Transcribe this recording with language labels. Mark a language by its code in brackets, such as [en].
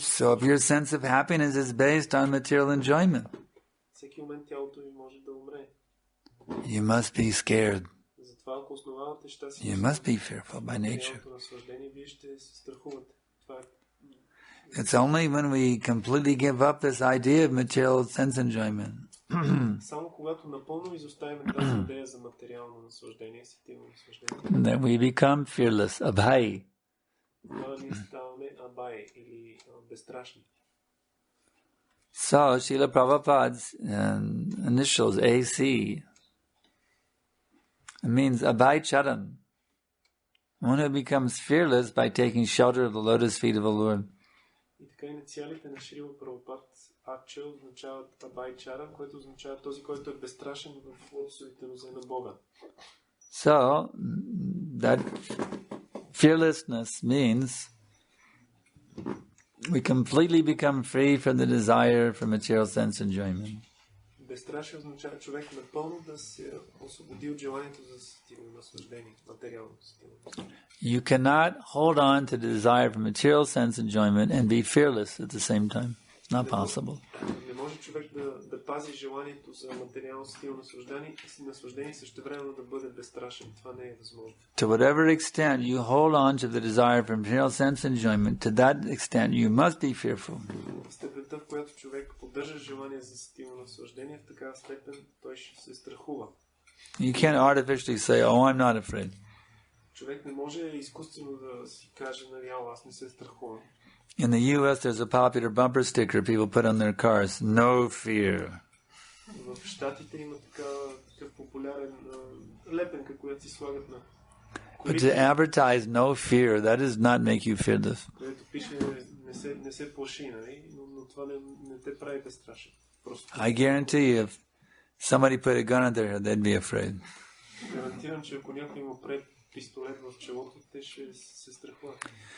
[en] So if your sense of happiness is based on material enjoyment, [bg] всеки момент тялото ви може да умре. [en] You must be scared. [bg] Затова ако основавате щастие, [en] you must be fearful by nature. [bg] наслаждение, вие ще се страхувате. Това е. [en] It's only when we completely give up this idea of material sense enjoyment. [bg] Само когато напълно изоставим тази идея за материално наслаждение, сетивно наслаждение, [en] then we become fearless, abhay. [bg] ние ставаме абай или безстрашни. [en] So, Srila Prabhupada's initials, AC, it means abhay charan. One who becomes fearless by taking shelter of the lotus feet of the Lord. [bg] И така инициалите на Шрила Прабхупад Ача означават Абайчара, което означава този, който е безстрашен в лотосовите нозе на Бога. [en] So, that fearlessness means we completely become free from the desire for material sense enjoyment. [bg] Безстрашие означава човек напълно да се освободи от желанието за сетивно наслаждение, материално сетивно. [en] You cannot hold on to the desire for material sense enjoyment and be fearless at the same time. It's not possible. [bg] Не може човек да пази желанието за материално сетивно наслаждение и същевременно да бъде безстрашен. Това не е възможно. [en] To whatever extent you hold on to the desire for material sense enjoyment, to that extent you must be fearful. [bg] В степента, в която човек поддържа желание за сетивно наслаждение, в такава степен той ще се страхува. [en] You can't artificially say, "Oh, I'm not afraid." [bg] Човек не може изкуствено да си каже, нали, аз не се страхувам. [en] In the U.S., there's a popular bumper sticker people put on their cars, "No fear." [bg] В Щатите има такъв популярен лепенка, която си слагат на [en] But to advertise no fear, that does not make you fearless. [bg] Което пише не се плаши, нали? Но това не те прави безстрашен. [en] I guarantee you, if somebody put a gun in their head, they'd be afraid. [bg] Гарантирам, че ако някой му пре пистолет в челото, те ще се страхуват.